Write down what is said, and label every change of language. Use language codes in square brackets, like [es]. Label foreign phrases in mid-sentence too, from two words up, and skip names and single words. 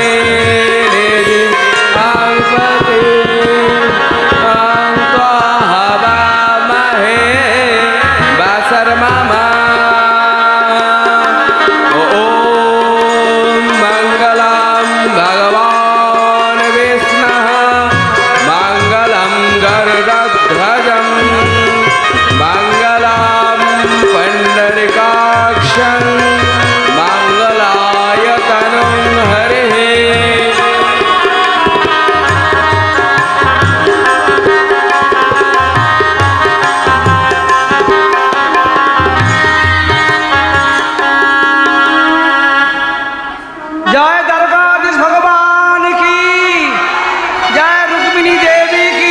[sa] मंगलम भगवान विष्णु, मंगलम गरुड़ध्वजं, मंगलम पुंडरीकाक्षं, मंगलाय तनुं हरिः। [hi] জয় দ্বারকাধীশ ভগবান কি জয়, রুক্মিণী দেবী কি